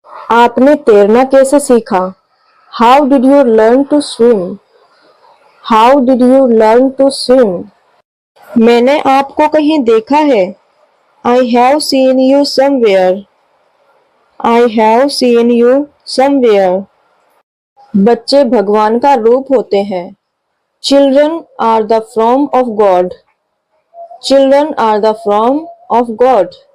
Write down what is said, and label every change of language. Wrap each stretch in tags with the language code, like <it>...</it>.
<hi>आपने तैरना कैसे सीखा?</hi> <en>How did you learn to swim? How did you learn to swim?</en> <hi>मैंने आपको कहीं देखा है।</hi> <en>I have seen you somewhere. I have seen you somewhere.</en> <hi>बच्चे भगवान का रूप होते हैं।</hi> <en>Children are the form of God. Children are the form of God.</en>